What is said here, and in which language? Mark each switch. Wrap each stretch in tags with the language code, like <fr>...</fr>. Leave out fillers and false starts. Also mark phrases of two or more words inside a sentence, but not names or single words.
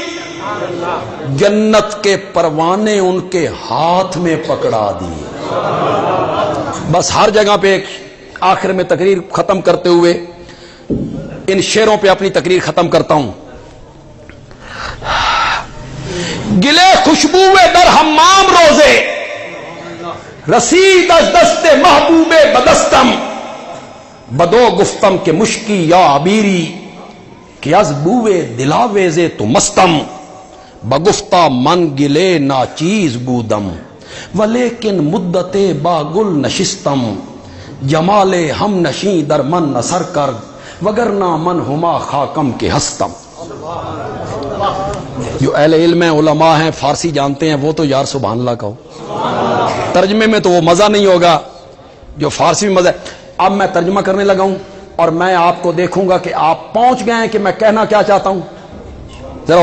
<ur>جنت کے پروانے ان کے ہاتھ میں پکڑا دیے. بس ہر جگہ پہ آخر میں تقریر ختم کرتے ہوئے ان شعروں پہ اپنی تقریر ختم کرتا ہوں.</ur> <fa>گلے خوشبوئے در حمام روزے، رسید از دست محبوب بدستم، بدو گفتم کہ مشکی یا عبیری، کہ از بوئے دلاویزے تو مستم، بگفتہ من گلے ناچیز بودم، ولیکن مدت با گل نشستم، جمال ہم نشیں در من نثر کر، وگرنہ من ہما خاکم کے ہستم.</fa> <ur>جو اہل علم ہیں، علماء ہیں، فارسی جانتے ہیں، وہ تو یار</ur> <ar>سبحان اللہ</ar> <ur>کہو. ترجمے میں تو وہ مزہ نہیں ہوگا جو فارسی میں مزہ ہے. اب میں ترجمہ کرنے لگا ہوں اور میں آپ کو دیکھوں گا کہ آپ پہنچ گئے ہیں کہ میں کہنا کیا چاہتا ہوں.</ur>